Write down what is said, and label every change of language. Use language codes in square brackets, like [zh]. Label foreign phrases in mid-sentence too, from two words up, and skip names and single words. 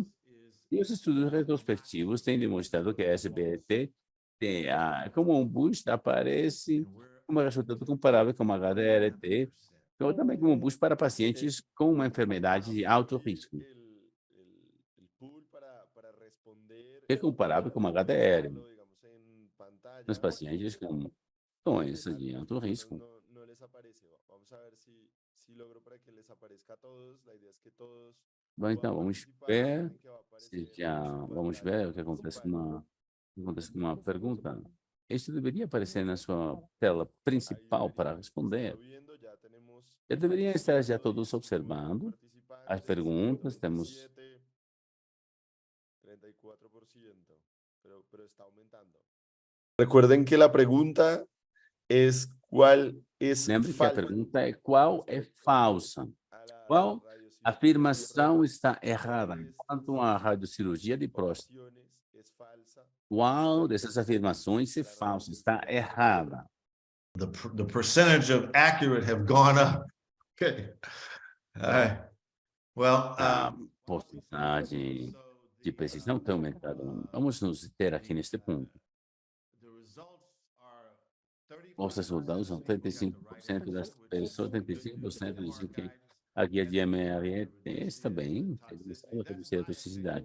[pt] E os estudos retrospectivos têm demonstrado que a SBRT como um boost aparece como resultado comparável com a HDLT, ou também como um boost para pacientes com uma enfermidade de alto risco, pool para responder que é comparável com a HDL, [es] digamos, en nos pantalla. [pt] pacientes com doenças de alto risco. [es] No les aparece. Vamos a ver si logro para que les aparezca a todos. La idea es que todos [pt] Bom, então, [es] puedan [pt] vamos [es] participar. [pt] ver [es] Recuerden que va a aparecer [pt] se já [es] en su [pt] vamos ver o [es] pantalla [pt] que acontece [es] principal. [pt] com uma pergunta. Isso deveria aparecer na sua tela principal para responder. [es] Viendo, ya tenemos [pt] Já deveriam estar já todos [es] 110 [pt] observando as [es] participantes, [pt] perguntas. Temos [es] 57, 34%, pero está aumentando. Recuerden que la pregunta es cuál es [pt] Lembre que a [es] falsa. [pt] pergunta é qual é falsa. Qual afirmação está errada quanto à radiocirurgia de próstata? Qual dessas afirmações é falsa, está errada? [en] The percentage of accurate have gone up. Okay. Well, [pt] A porcentagem de precisão tem aumentado. Vamos nos ter aqui neste ponto. Os resultados são 35% das pessoas, 35% dizem que a guia de MRE está bem, reduzir a toxicidade.